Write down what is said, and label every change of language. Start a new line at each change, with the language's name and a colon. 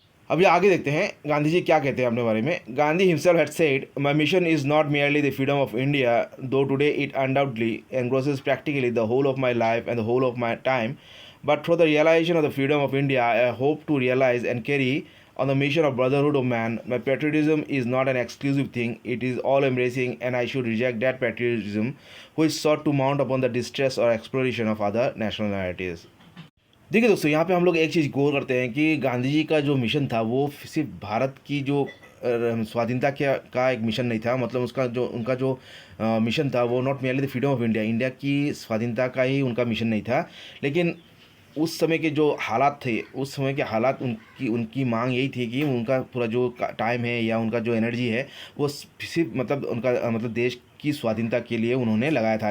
Hindi: अभी आगे देखते हैं गांधी जी क्या कहते हैं अपने बारे में।
English: Gandhi himself had said, my mission is not merely the freedom of India, though today it undoubtedly engrosses practically the whole of my life and the whole of my time, but through the realization of the freedom of India, I hope to realize and carry on the mission of brotherhood of man. My patriotism is not an exclusive thing, it is all embracing, and I should reject that patriotism which sought to mount upon the distress or exploration of other nationalities.
Hindi: देखिए दोस्तों, यहाँ पे हम लोग एक चीज़ गौर करते हैं कि गांधी जी का जो मिशन था वो सिर्फ भारत की जो स्वाधीनता का एक मिशन नहीं था। मतलब उनका जो मिशन था वो
English: not merely the freedom of India,
Hindi: India की स्वाधीनता का ही उनका मिशन नहीं था। लेकिन उस समय के जो हालात थे, उस समय के हालात उनकी मांग यही थी कि उनका पूरा जो टाइम है या उनका जो एनर्जी है वो सिर्फ मतलब उनका मतलब देश की स्वाधीनता के लिए उन्होंने लगाया था।